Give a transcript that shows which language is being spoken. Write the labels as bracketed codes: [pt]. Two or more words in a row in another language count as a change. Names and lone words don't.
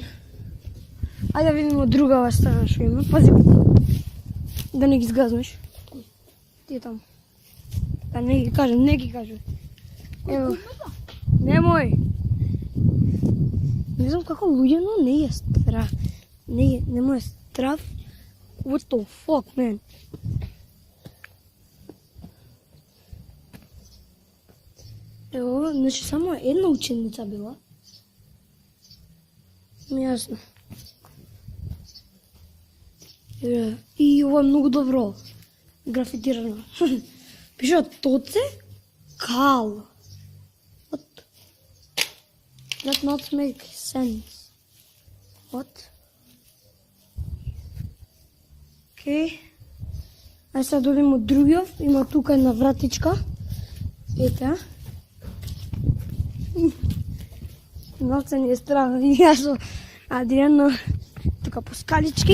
[mk] Ајде да видиме од другава страна што има. Пази, да не ги сгазнеш. Ти е таму. Да не ги кажем, не ги кажем. Ево. Немој. Не знам како луѓе, но не е страв. Не му е страв. [en] What the fuck, man? [mk] Ево, значи само една ученица била. Јасно. И ова е многу добро графитирано. Пише Тоце Кал. [en] What? That not make sense. What? [mk] Окей. Ај сега додим од другиот. Има тука една вратичка. Ете. Малце ни е страх. Ја со Адриан тука по скалички.